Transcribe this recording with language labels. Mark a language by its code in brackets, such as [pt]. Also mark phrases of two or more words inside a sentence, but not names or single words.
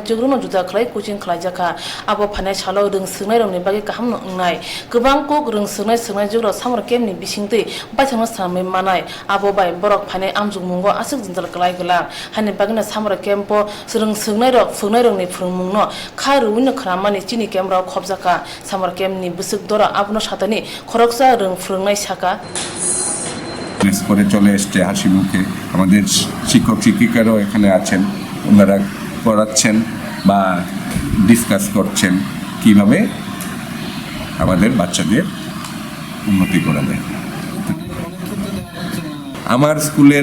[trp] jogrong no juta khlai coaching khlai jaka abo phanai chalo rung sungai rong ni bagi kaham nai gobang kok rung sungai jogro samar kem ni bisingte baithangna samai manai abo bai borok phanai amjung mungo asuk jinjal klai gala hani bagna samar kempo rung sungai rong ni phungmung no kharu win khramani chini kemra khobjaka samar kem ni busuk dora abno satani khoroksa rung phungnai saka [bn] করে চলে এসছে হাসি মুখে আমাদের শিক্ষক শিক্ষিকারাও এখানে আছেন ওনারা পড়াচ্ছেন বা ডিসকাস করছেন কিভাবে আমাদের বাচ্চাদের উন্নতি করা যায় আমার স্কুলের